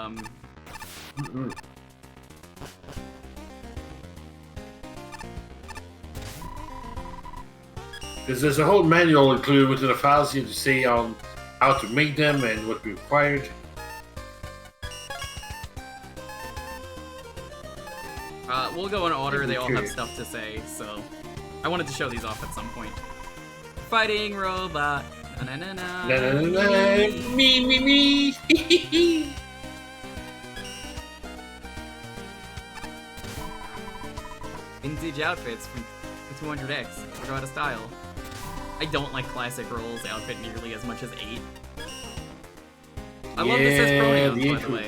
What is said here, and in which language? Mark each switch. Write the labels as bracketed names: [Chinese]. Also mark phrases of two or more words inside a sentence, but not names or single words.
[English] Because there's a whole manual included within the files you have to say on how to make them and what required. We'll go in order. They all have stuff to say, so I wanted to show these off at some point. Fighting robot. Na na na. La, la, la, la. Me. Vintage outfits from 200X. We're out of style. I don't like classic Roll's outfit nearly as much as 8. I love this as pronouns, by the way.